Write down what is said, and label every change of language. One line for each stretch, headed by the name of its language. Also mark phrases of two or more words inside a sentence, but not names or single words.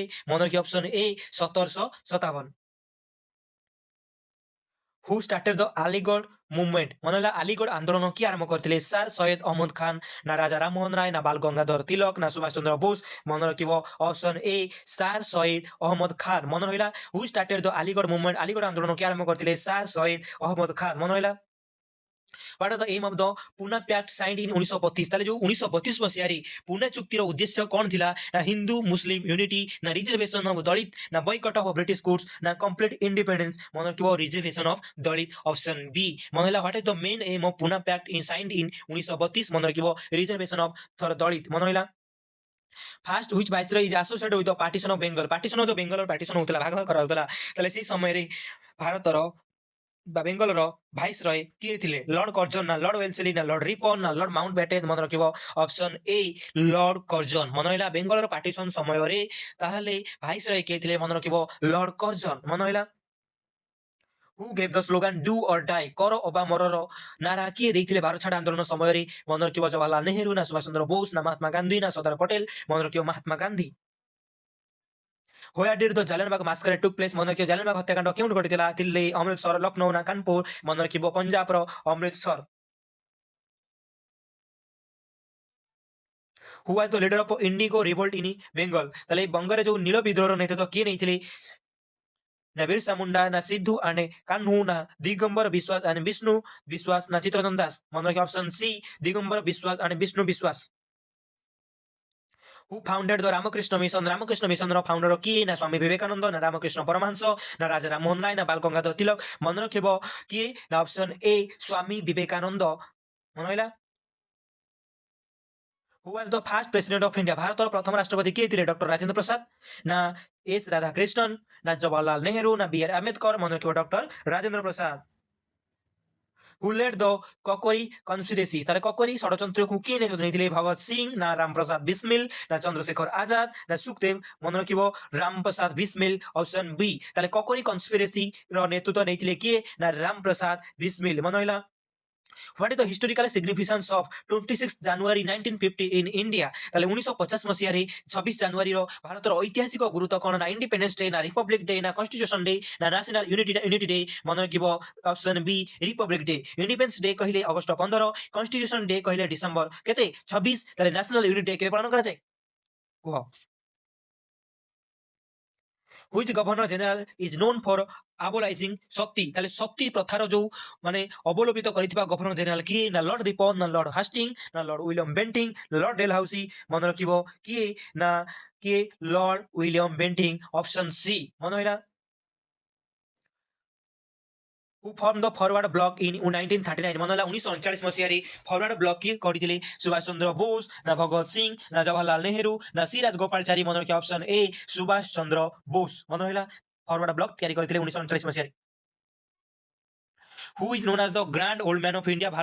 Odia: ମନେ ରଖିବ
English: option A 1757. Who started the Aligarh Movement?
Odia: ମନେ ହେଲା ଆଲିଗଡ ଆନ୍ଦୋଳନ କିଏ ଆରମ୍ଭ କରିଥିଲେ? ସାର୍ ସୈୟଦ ଅହମ୍ମଦ ଖାନ ନା ରାଜା ରାମମୋହନ ରାୟ ନା ବାଲ ଗଙ୍ଗାଧର ତିଲକ ନା ସୁଭାଷ ଚନ୍ଦ୍ର ବୋଷ? ମନେ ରଖିବ
English: option A
Odia: ସାର୍ ସୈୟଦ ଅହମ୍ମଦ ଖାନ। ମନେ ରହିଲା।
English: Who started the Aligarh Movement?
Odia: ଆଲିଗଡ ଆନ୍ଦୋଳନ କିଏ ଆରମ୍ଭ କରିଥିଲେ? ସାର୍ ସୈୟଦ ଅହମ୍ମଦ ଖାନ। ମନେ ରହିଲା।
English: What are the aim of the Pune Pact signed in 1932?
Odia: ତାହେଲେ ଯୋଉ 1932 ମସିହାରେ ପୁନେ ଚୁକ୍ତିର ଉଦ୍ଦେଶ୍ୟ କଣ ଥିଲା?
English: ନା Hindu Muslim unity ନା reservation of Dalit ନା boycott of British goods ନା complete independence?
Odia: ମନେ ରଖିବ
English: reservation of Dalit option B.
Odia: ମନେ ହେଲା
English: What is the main aim of Puna Pact in signed in 1932?
Odia: ମନେ ରଖିବ
English: reservation of Dalit.
Odia: ମନେ ରହିଲା।
English: First which viceroy is associated with the partition of Bengal? partition of the Bengalର partition হଉଥିଲା,
Odia: ଭାଗ କରାଯାଉଥିଲା। ତାହେଲେ ସେଇ ସମୟରେ ଭାରତର ବା ବେଙ୍ଗଲର ଭାଇସରୟ କିଏ ଥିଲେ? ଲର୍ଡ କର୍ଜନ ନା ଲର୍ଡ ୱେଲସଲି ନା ଲର୍ଡ ରିପନ ନା ଲର୍ଡ ମାଉଣ୍ଟ ବ୍ୟାଟେନ? ମନେ ରଖିବ
English: option A
Odia: ଲର୍ଡ କର୍ଜନ। ମନେ ରହିଲା। ବେଙ୍ଗଲର ପାର୍ଟିସନ ସମୟରେ ତାହେଲେ ଭାଇସରୟ କିଏ ଥିଲେ? ମନେ ରଖିବ ଲର୍ଡ କର୍ଜନ। ମନେ ରହିଲା।
English: Who gave the slogan do or die?
Odia: କର ଅବା ମରର ନାରା କିଏ ଦେଇଥିଲେ ଭାରତ ଛାଡ ଆନ୍ଦୋଳନ ସମୟରେ? ମନେ ରଖିବ ଜବାହରଲାଲ ନେହେରୁ ନା ସୁଭାଷ ଚନ୍ଦ୍ର ବୋଷ ନା ମହାତ୍ମା ଗାନ୍ଧୀ ନା ସର୍ଦ୍ଦାର ପଟେଲ? ମନେ ରଖିବ ମହାତ୍ମା ଗାନ୍ଧୀ।
English: Where did the Jallianwala massacre took place?
Odia: ମନେ ରଖିବ ଜାଲିଆନବାଗ ହତ୍ୟାକାଣ୍ଡ କେଉଁଠି ଘଟିଥିଲା? ଦିଲ୍ଲୀ, ଅମୃତସର, ଲକ୍ଷ୍ନୌ ନା କାନପୁର? ମନେ ରଖିବ ପଞ୍ଜାବର ଅମୃତସର।
English: Who was the leader of Indigo revolt in Bengal?
Odia: ତାହେଲେ এই ବଙ୍ଗରେ ଯୋଉ ନୀଳ ବିଦ୍ରୋହର ନେତୃତ୍ୱ କିଏ ନେଇଥିଲେ? ନା ବିରସା ମୁଣ୍ଡା ନା ସିଦ୍ଧୁ ଆଣ୍ଡ କାହ୍ନୁ ନା ଦିଗମ୍ବର ବିଶ୍ୱାସ ଆଣ୍ଡ ବିଷ୍ଣୁ ବିଶ୍ୱାସ ନା ଚିତ୍ତରଞ୍ଜନ ଦାସ? ମନେ ରଖିବ
English: option C
Odia: ଦିଗମ୍ବର ବିଶ୍ୱାସ ଆଣ୍ଡ ବିଷ୍ଣୁ ବିଶ୍ୱାସ।
English: Who founded the ରାମକୃଷ୍ଣ ମିଶନ?
Odia: ରାମକୃଷ୍ଣ ମିଶନର ଫାଉଣ୍ଡର କିଏ? ନା ସ୍ୱାମୀ ବିବେକାନନ୍ଦ ନା ରାମକୃଷ୍ଣ ପରମହଂସ ନା ରାଜା ରାମମୋହନ ରାୟ ନା ବାଲ ଗଙ୍ଗାଧର ତିଲକ? ମନେ ରଖିବ କିଏ? ନା
English: option A
Odia: ସ୍ୱାମୀ ବିବେକାନନ୍ଦ। ମନେ ରହିଲା।
English: Who was the first president of India?
Odia: ଭାରତର ପ୍ରଥମ ରାଷ୍ଟ୍ରପତି କିଏ ଥିଲେ? ଡକ୍ଟର ରାଜେନ୍ଦ୍ର ପ୍ରସାଦ ନା ଏସ୍ ରାଧାକ୍ରିଷ୍ଣନ ନା ଜବାହରଲାଲ ନେହେରୁ ନା ବି ଆର୍ ଆମ୍ବେଦକର? ମନେ ରଖିବ ଡକ୍ଟର ରାଜେନ୍ଦ୍ର ପ୍ରସାଦ।
English: Who led the Kokori conspiracy?
Odia: ତାହେଲେ କକୋରୀ ଷଡ଼ଯନ୍ତ୍ରକୁ କିଏ ନେତୃତ୍ୱ ନେଇଥିଲେ? ଭଗତ ସିଂ ନା ରାମପ୍ରସାଦ ବିସ୍ମିଲ ନା ଚନ୍ଦ୍ରଶେଖର ଆଜାଦ ନା ସୁଖଦେବ? ମନେ ରଖିବ ରାମପ୍ରସାଦ ବିସ୍ମିଲ
English: option B.
Odia: ତାହେଲେ କକୋରୀ କନସ୍ପିରେସି ର ନେତୃତ୍ୱ ନେଇଥିଲେ କିଏ? ନା ରାମପ୍ରସାଦ ବିସ୍ମିଲ। ମନେ ରହିଲା।
English: What is the historical significance of 26 January 1950 in India?
Odia: ତାହେଲେ 1950 ମସିହାରେ 26 ଜାନୁଆରୀର ଭାରତର ଐତିହାସିକ ଗୁରୁତ୍ୱ କଣ?
English: ନା Independence Day ନା Republic Day ନା Constitution Day ନା National Unity Day?
Odia: ମନେ ରଖିବ
English: option B Republic Day. Independence Day
Odia: କହିଲେ ଅଗଷ୍ଟ 15,
English: Constitution Day
Odia: କହିଲେ ଡିସେମ୍ବର କେତେ 26। ତାହେଲେ
English: National Unity Day
Odia: କେବେ ପାଳନ କରାଯାଏ କୁହ?
English: Which governor general is known for abolishing ସତୀ?
Odia: ତାହେଲେ ସତୀ ପ୍ରଥାର ଯୋଉ ମାନେ ଅବଲୋପିତ କରିଥିବା
English: governor general
Odia: କିଏ? ନା ଲର୍ଡ ରିପନ ନା ଲର୍ଡ ହାଷ୍ଟିଙ୍ଗ ନା ଲର୍ଡ ୱିଲିୟମ ବେଣ୍ଟିଂ ନା ଲର୍ଡ ଡେଲହାଉସି? ମନେ ରଖିବ କିଏ? ନା କିଏ? ଲର୍ଡ ୱିଲିୟମ ବେଣ୍ଟିଂ
English: option C.
Odia: ମନେ ରହିଲା।
English: Who formed the forward bloc in 1939?
Odia: ମନେ ହେଲା 1939 ମସିହାରେ ଫରୱାର୍ଡ ବ୍ଲକ କିଏ କରିଥିଲେ? ସୁଭାଷ ଚନ୍ଦ୍ର ବୋଷ ନା ଭଗତ ସିଂ ନା ଜବାହରଲାଲ ନେହେରୁ ନା ସିରାଜ ଗୋପାଳଚାରୀ? ମନେ ରଖିବା
English: option A
Odia: ସୁଭାଷ ଚନ୍ଦ୍ର ବୋଷ। ମନେ ରହିଲା। ଫରୱାର୍ଡ ବ୍ଲକ ତିଆରି କରିଥିଲେ 1939 ମସିହାରେ।
English: Who is known as the Grand Old Man of India?